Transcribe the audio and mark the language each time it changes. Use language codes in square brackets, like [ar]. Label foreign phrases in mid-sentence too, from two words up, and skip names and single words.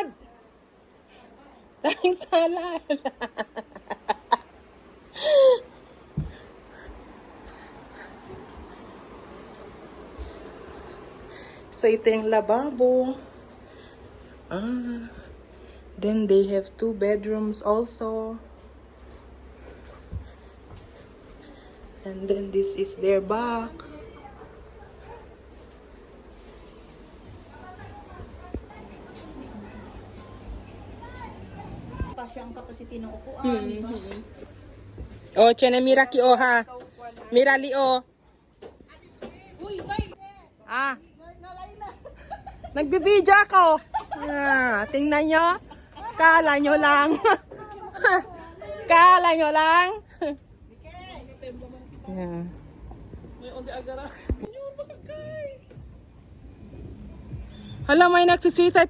[tl] Daming salad. So, ito yung lababo. [en] Then they have 2 bedrooms also. And then this is their back. [tl] Pa siyang capacity ng upuan, di ba? Oh, tiyan mira ki o ha. Mira li o. Ah. Nagbibidyo ako. Tingnan nyo. Kala nyo lang. Kala nyo lang. Yeah. Hala, may nagsisweetside.